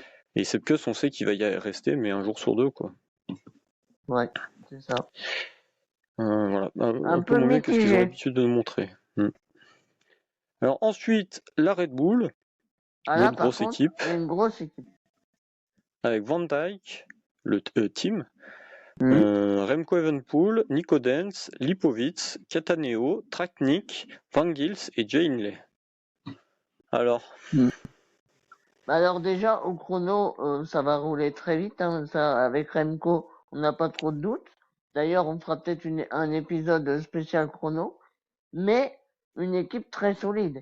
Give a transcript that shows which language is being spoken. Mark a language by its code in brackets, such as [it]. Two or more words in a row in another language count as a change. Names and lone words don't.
[fr] Et Sepkus, on sait qu'il va y rester, mais un jour sur deux, quoi. ouais, c'est ça. Voilà, Un un peu peu moins bien que ce qu'ils ont mitigé. l'habitude de nous montrer. Alors ensuite, la Red Bull, Ah là, l'autre par grosse contre, équipe, il y a une grosse équipe. avec Van Dijk, le team, Mm. Remco Evenepoel, Nico Dens, Lipovic, Cataneo, Traknik, Van Gils et Jay Hindley. Alors, Mm. Alors déjà, au chrono, ça va rouler très vite, hein, ça, avec Remco, on n'a pas trop de doutes. D'ailleurs, on fera peut-être un épisode spécial chrono, mais une équipe très solide.